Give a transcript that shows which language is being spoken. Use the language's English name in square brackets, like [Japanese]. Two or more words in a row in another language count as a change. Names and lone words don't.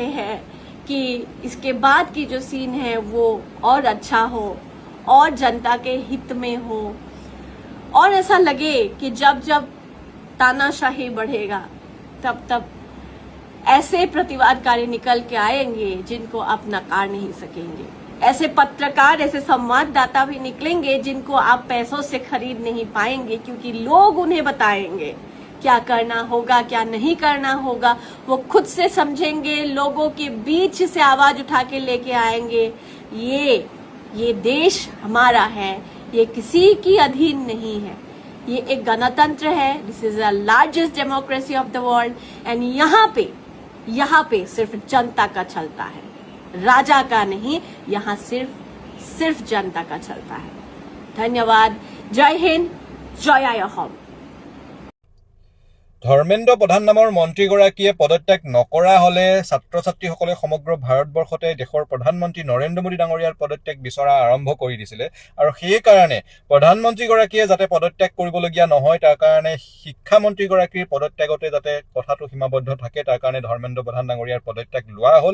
[Hindi] हैं कि इसके बाद की जो सीन है वो और अच्छा हो और जनता के हित में हो, और ऐसा लगे कि जब जब तानाशाही बढ़ेगा तब तब ऐसे प्रतिवादकारी निकल के आएंगे जिनको आप नकार नहीं सकेंगे, ऐसे पत्रकार, ऐसे संवाददाता भी निकलेंगे जिनको आप पैसों से खरीद नहीं पाएंगे, क्योंकि लोग उन्हें बताएंगे क्या करना होगा, क्या नहीं करना होगा। वो खुद से समझेंगे, लोगों के बीच से आवाज उठा के लेके आएंगे। ये देश हमारा है, ये किसी की अधीन नहीं है, ये एक गणतंत्र है। [English] this is the largest democracy of the world and [Hindi] यहाँ पे सिर्फ जनता का चलता है, राजा का नहीं। यहाँ सिर्फ जनता का चलता है। धन्यवाद। जय हिंद, जय आय অসম। [Assamese] ধৰ্মেন্দ্ৰ প্ৰধান নামৰ মন্ত্ৰীগৰাকীয়ে পদত্যাগ নকৰা হলে ছাত্ৰ ছাত্ৰীসকলে সমগ্ৰ ভাৰতবৰ্ষতে দেশৰ প্ৰধানমন্ত্ৰী নৰেন্দ্ৰ মোদী ডাঙৰীয়াৰ পদত্যাগ বিচৰা আৰম্ভ কৰি দিছিলে, আৰু সেইকাৰণে প্ৰধানমন্ত্ৰীগৰাকীয়ে যাতে পদত্যাগ কৰিবলগীয়া নহয় তাৰ কাৰণে শিক্ষামন্ত্ৰীগৰাকীৰ পদত্যাগতে যাতে কথাটো সীমাবদ্ধ থাকে তাৰ কাৰণে ধৰ্মেন্দ্ৰ প্ৰধান ডাঙৰীয়াৰ পদত্যাগ লোৱা হ'ল।